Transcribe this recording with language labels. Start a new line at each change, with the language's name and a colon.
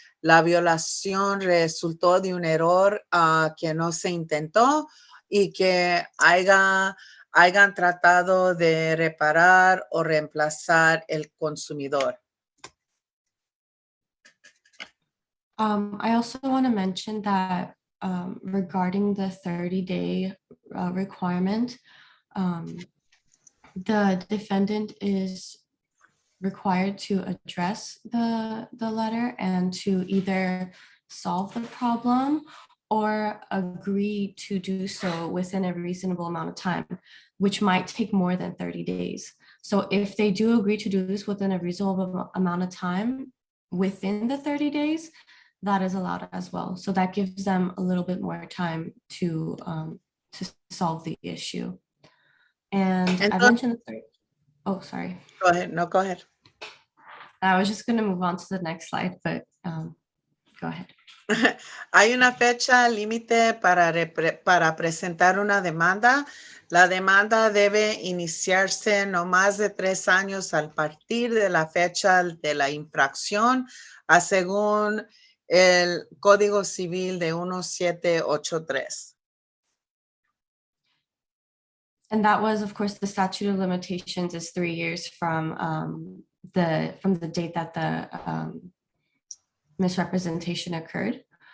Spanish: La violación resultó de un error que no se intentó, y que hayan tratado de reparar o reemplazar el consumidor.
English: I also want to mention that regarding the 30-day requirement, the defendant is required to address the letter and to either solve the problem or agree to do so within a reasonable amount of time, which might take more than 30 days. So if they do agree to do this within a reasonable amount of time within the 30 days, that is allowed as well. So that gives them a little bit more time to solve the issue. And I mentioned the third. Oh, sorry. Go ahead. No, go ahead. I was just going to move on to the next slide, but go ahead.
Spanish: Hay una fecha límite para presentar una demanda. La demanda debe iniciarse no más de 3 años al partir de la fecha de la infracción, según el Código Civil de 1783.
English: And that was, of course, the statute of limitations is 3 years from the date that the misrepresentation occurred.